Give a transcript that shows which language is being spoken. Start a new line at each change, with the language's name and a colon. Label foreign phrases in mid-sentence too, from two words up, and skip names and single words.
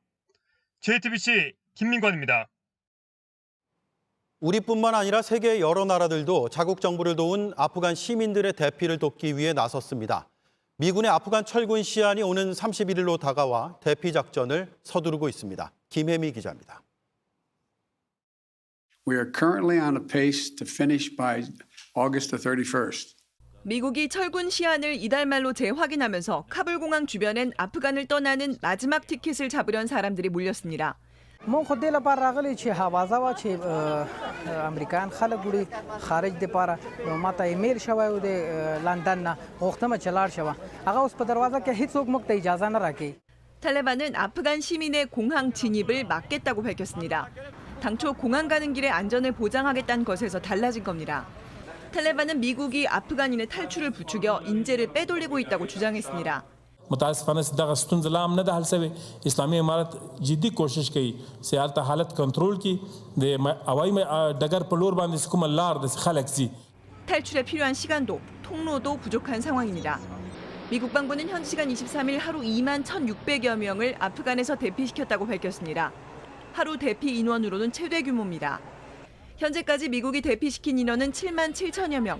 Korean: JTBC 김민관입니다. 우리뿐만 아니라 세계 여러 나라들도 자국 정부를 도운 아프간 시민들의 대피를 돕기 위해 나섰습니다. 미군의 아프간 철군 시한이 오는 31일로 다가와 대피 작전을 서두르고 있습니다. 김혜미 기자입니다.
English: We are currently on a pace to finish by August the 31st.
Korean: 미국이 철군 시한을 이달 말로 재확인하면서 카불 공항 주변엔 아프간을 떠나는 마지막 티켓을 잡으려는 사람들이 몰렸습니다.
Pashto: ما خود دل پر راغلی چې حوازه وا چې امریکایان خلک وړي خارج د پاره ما ته ایمیل شوی و د لندن نه غوښتم چې لاړ شم هغه اوس په دروازه کې هیڅ څوک موږ ته اجازه نه راکوي.
Korean: 탈레반은 아프간 시민의 공항 진입을 막겠다고 밝혔습니다. 당초 공항 가는 길의 안전을 보장하겠다는 것에서 달라진 겁니다. 탈레반은 미국이 아프간인의 탈출을 부추겨 인재를 빼돌리고 있다고 주장했습니다.
Pashto: متاسفانه دغه ستونزه لا هم نه ده حل شوی. اسلامي امارت جدي کوشش کوي چې هلته حالت کنټرول کړي د هوایي ډګر په لور باندې کومه لار د خلک سي.
Korean: 탈출에 필요한 시간도 통로도 부족한 상황입니다. 미국 방부는 현지 시간 23일 하루 2만 1,600여 명을 아프간에서 대피시켰다고 밝혔습니다. 하루 대피 인원으로는 최대 규모입니다. 현재까지 미국이 대피시킨 인원은 7만 7천여 명.